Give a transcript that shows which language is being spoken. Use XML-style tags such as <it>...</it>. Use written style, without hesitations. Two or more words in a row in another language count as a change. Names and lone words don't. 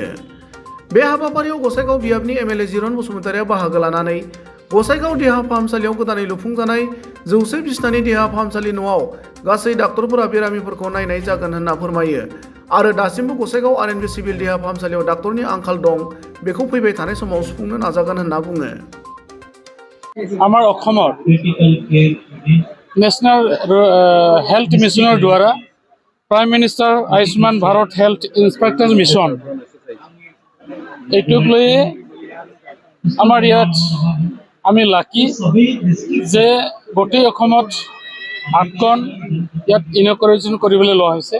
<brx>बे हाबाफारियाव गसाइगाव बियाबनि एम.एल.ए. जिरन बसुमतारिया बाहागो लानानै गसाइगाव देहा फाहामसालियाव गोदानै लुफुंजानाय 100 बिसनानि देहा फाहामसालि न'आव गासै डाक्टरफोरा बेरामिफोरखौ नायनाय जागोन होनना फोरमायो आरो दासिमबो गसाइगाव आर.एन.बि सिभिल देहा फाहामसालियाव डाक्टरनि आंखाल दं, बेखौ फैबाय थानाय समाव सुफुंनो नाजागोन होनना बुङो।</brx> <as>আমাৰ অসমৰ নেশ্যনেল হেল্থ মিছনৰ দ্বাৰা প্ৰাইম মিনিষ্টাৰ আয়ুষ্মান ভাৰত হেল্থ ইনস্পেক্টৰ মিছন এইটোক লৈ আমাৰ ইয়াত আমি লাকি যে গোটেই অসমত 8খন ইয়াত ইনকৰেশ্যন কৰিবলৈ লোৱা হৈছে।</as>